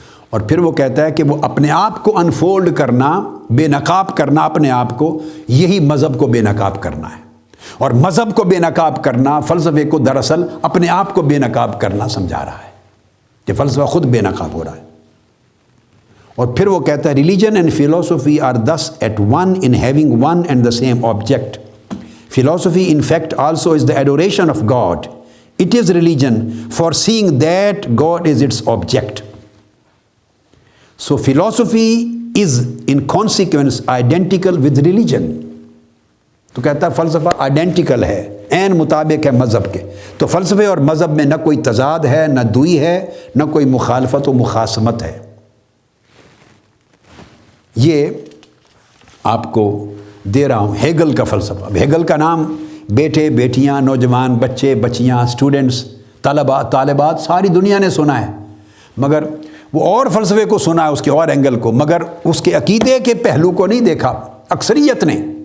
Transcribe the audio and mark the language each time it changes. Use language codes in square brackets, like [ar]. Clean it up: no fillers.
[ur] اور پھر وہ کہتا ہے کہ وہ اپنے آپ کو انفولڈ کرنا، بے نقاب کرنا اپنے آپ کو، یہی مذہب کو بے نقاب کرنا ہے، اور مذہب کو بے نقاب کرنا فلسفے کو دراصل اپنے آپ کو بے نقاب کرنا سمجھا رہا ہے کہ فلسفہ خود بے نقاب ہو رہا ہے۔ اور پھر وہ کہتا ہے [en] Religion and philosophy are thus at one in having one and the same object. Philosophy in fact also is the adoration of God. It is religion for seeing that God is its object. So philosophy is in consequence identical with religion. [ur] تو کہتا ہے فلسفہ identical ہے، عین مطابق ہے مذہب کے۔ تو فلسفے اور مذہب میں نہ کوئی تضاد ہے، نہ دوئی ہے، نہ کوئی مخالفت و مخاصمت ہے۔ یہ آپ کو دے رہا ہوں ہیگل کا فلسفہ۔ ہیگل کا نام بیٹے، بیٹیاں، نوجوان، بچے، بچیاں، اسٹوڈنٹس، طالبات ساری دنیا نے سنا ہے، مگر وہ اور فلسفے کو سنا ہے، اس کے اور اینگل کو، مگر اس کے عقیدے کے پہلو کو نہیں دیکھا اکثریت نے۔